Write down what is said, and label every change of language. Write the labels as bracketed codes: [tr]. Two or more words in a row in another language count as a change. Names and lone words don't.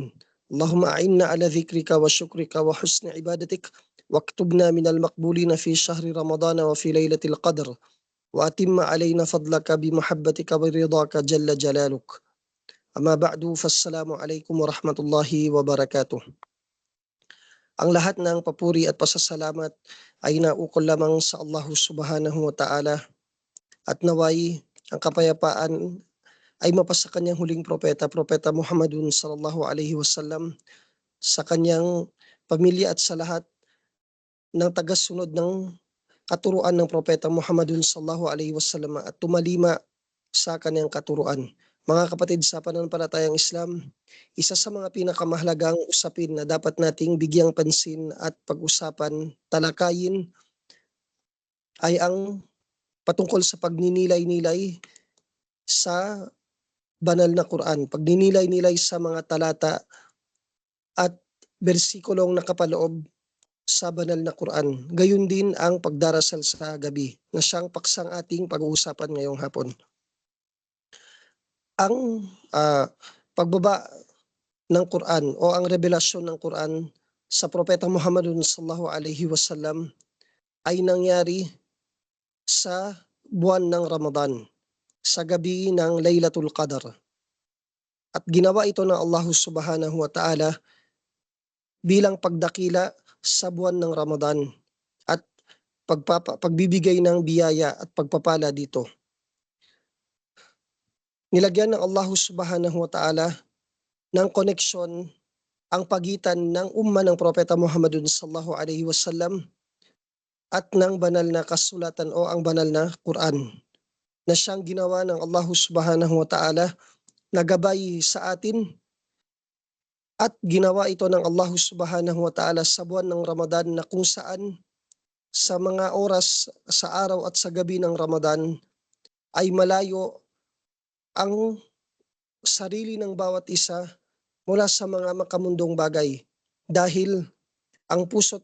[ar] اللهم أعنا على ذكرك وشكرك وحسن عبادتك، واكتبنا من المقبولين في شهر رمضان وفي ليلة القدر، وأتم علينا فضلك بمحبتك ورضاك جل جلالك. أما بعد فالسلام عليكم ورحمة الله وبركاته. [tl] Ang lahat ng papuri at pasasalamat ay naukol lamang sa Allah [ar] سبحانه وتعالى, [tl] at naway ang kapayapaan ay mapasa kanyang huling Propeta Muhammadun [ar] صلى الله عليه وسلم, [tl] sa kanyang pamilya at sa lahat ng tagasunod ng katuruan ng Propeta Muhammadun [ar] صلى الله عليه وسلم [tl] at tumalima sa kanyang katuruan. Mga kapatid sa pananampalatayang Islam, isa sa mga pinakamahalagang usapin na dapat nating bigyang pansin at pag-usapan, talakayin, ay ang patungkol sa pagninilay-nilay sa banal na Quran, pagninilay-nilay sa mga talata at bersikulong nakapaloob sa banal na Quran. Gayun din ang pagdarasal sa gabi na siyang paksang ating pag-uusapan ngayong hapon. Ang pagbaba ng Quran o ang revelasyon ng Quran sa Propeta Muhammadun [ar] صلى الله عليه وسلم [tl] ay nangyari sa buwan ng Ramadan, sa gabi ng Laylatul Qadar. At ginawa ito ng Allah [ar] سبحانه وتعالى [tl] bilang pagdakila sa buwan ng Ramadan at pagbibigay ng biyaya at pagpapala dito. Nilagyan ng Allah [ar] سبحانه وتعالى [tl] ng koneksyon ang pagitan ng umma ng Propeta Muhammadun [ar] صلى الله عليه وسلم [tl] at ng banal na kasulatan o ang banal na Quran, na siyang ginawa ng Allah [ar] سبحانه وتعالى [tl] na gabay sa atin, at ginawa ito ng Allah [ar] سبحانه وتعالى [tl] sa buwan ng Ramadan, na kung saan sa mga oras sa araw at sa gabi ng Ramadan ay malayo ang sarili ng bawat isa mula sa mga makamundong bagay, dahil ang puso't